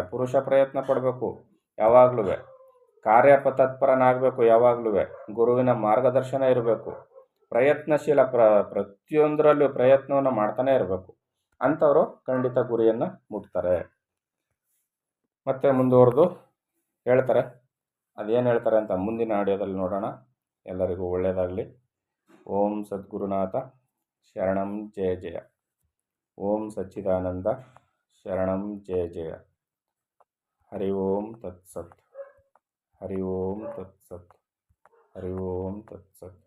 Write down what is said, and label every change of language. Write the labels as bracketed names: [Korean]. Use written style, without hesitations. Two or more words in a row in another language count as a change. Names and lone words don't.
[Kannada] ಪುರುಷ ಪ್ರಯತ್ನ ಪಡಬೇಕು ಯಾವಾಗಲೂ, ತತ್ಪರನಾಗಬೇಕು ಯಾವಾಗಲೂ, ಗುರುವಿನ ಮಾರ್ಗದರ್ಶನ ಇರಬೇಕು, ಪ್ರಯತ್ನಶೀಲ ಪ್ರತಿಯೊಂದರಲ್ಲೂ ಪ್ರಯತ್ನವನ್ನು ಮಾಡ್ತಾನೆ ಇರಬೇಕು. ಅಂಥವರು ಖಂಡಿತ ಗುರಿಯನ್ನು ಮುಟ್ತಾರೆ. ಮತ್ತೆ ಮುಂದುವರೆದು ಹೇಳ್ತಾರೆ, ಅದೇನು ಹೇಳ್ತಾರೆ ಅಂತ ಮುಂದಿನ ಆಡಿಯೋದಲ್ಲಿ ನೋಡೋಣ. ಎಲ್ಲರಿಗೂ ಒಳ್ಳೆಯದಾಗಲಿ. [Sanskrit] ಓಂ ಸದ್ಗುರುನಾಥ ಶರಣಂ ಜಯ ಜಯ. ಓಂ ಸಚ್ಚಿದಾನಂದ ಶರಣಂ ಜಯ ಜಯ. ಹರಿ ಓಂ ತತ್ಸತ್. ಹರಿ ಓಂ ತತ್ಸತ್. ಹರಿ ಓಂ ತತ್ಸತ್.